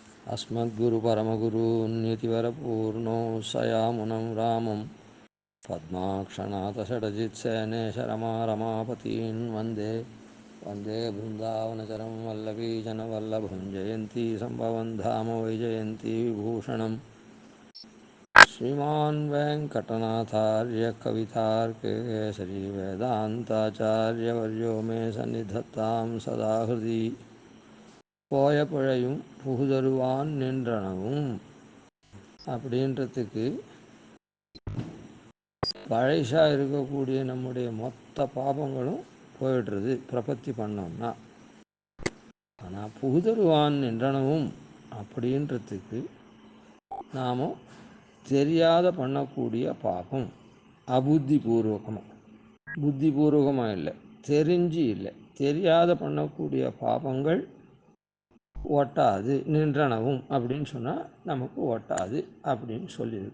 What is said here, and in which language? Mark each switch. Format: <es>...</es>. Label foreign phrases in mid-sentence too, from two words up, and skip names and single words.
<sa>अस्मद्गुरुपरमगुरून्यतिवरपूर्णो सयामुनं रामं पद्माक्षनाथषडजित्सेनेशरमारमापतीन् वन्दे वन्दे बृन्दावनचरं वल्लवीजनवल्लभं जयन्ती सम्भवं धाम वैजयन्ती विभूषणं श्रीमान् वेङ्कटनाथार्य कवितार्केसरी वेदान्ताचार्यवर्यो मे सन्निधत्तां सदा हृदि</sa> <ta>போய பிழையும் புகுதருவான் நின்றனவும் அப்படின்றதுக்கு பழைசாக இருக்கக்கூடிய நம்முடைய மொத்த பாபங்களும் போயிடுறது பிரபத்தி பண்ணோம்னா. ஆனால் புகுதருவான் நின்றனவும் அப்படின்றதுக்கு நாம் தெரியாத பண்ணக்கூடிய பாபம் அபுத்திபூர்வகமாக, புத்திபூர்வகமாக இல்லை, தெரிஞ்சு இல்லை, தெரியாத பண்ணக்கூடிய பாபங்கள் ஒட்டாது, நின்றனவும் அப்படின்னு சொன்னால் நமக்கு ஒட்டாது அப்படின்னு சொல்லியிருக்கா.</ta>